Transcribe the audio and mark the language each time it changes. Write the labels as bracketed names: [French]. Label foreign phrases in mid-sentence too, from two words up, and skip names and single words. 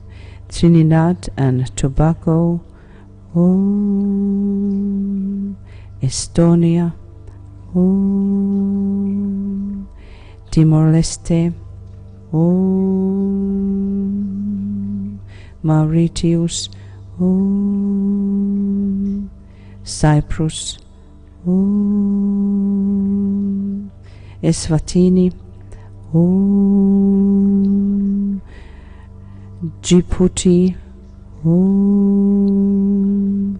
[English] Trinidad and Tobago, Om. Estonia, Om. Timor-Leste, Om. Mauritius, Om. Cyprus, Om. Eswatini, Om. Djibouti, Om.